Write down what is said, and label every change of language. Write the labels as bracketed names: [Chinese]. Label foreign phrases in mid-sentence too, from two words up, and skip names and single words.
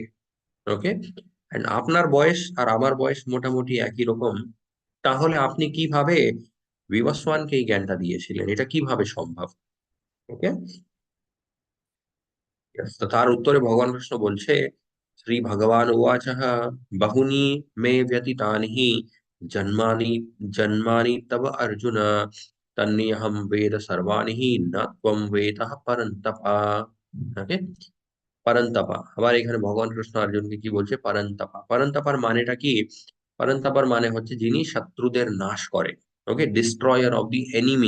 [English] okay, and [Bangla] আপনার বয়স আর আমার বয়স মোটামুটি একই রকম। তাহলে আপনি কিভাবে বিবস্বানকে এই জ্ঞানটা দিয়েছিলেন? এটা কিভাবে সম্ভব? ওকে, তো তার উত্তরে ভগবান কৃষ্ণ বলছে, [Sanskrit] শ্রী ভগবান উবাচঃ বহুনি মে ব্যতীতানি হি জন্মানি জন্মানি তব অর্জুন তন্নিহম বেদ সর্বাণি হি ন ত্বম বেদঃ পরন্তপ। [Bangla] ওকে, পরন্তপা, আবার এখানে ভগবান কৃষ্ণ অর্জুনকে কি বলছে? পরন্তপা। পরন্তপার মানেটা কি? পরন্তপার মানে হচ্ছে যিনি শত্রুদের নাশ করে। [English] okay, destroyer of the enemy.